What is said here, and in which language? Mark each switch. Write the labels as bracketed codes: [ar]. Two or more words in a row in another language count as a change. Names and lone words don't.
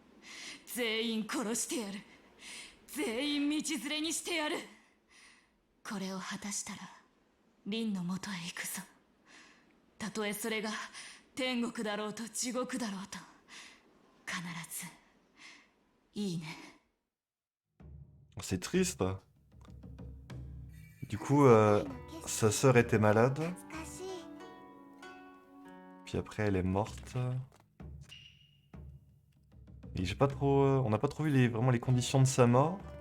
[ja] 全員殺してやる。全員道連れにしてやる。これを果たしたら凛の元へ行くぞ。たとえそれが天国だろうと地獄だろうと、必ずいいね。 [fr] C'est triste. Du coup, sa sœur était malade, puis après elle est morte. Et j'ai pas trop, on n'a pas trop vu vraiment les conditions de sa mort.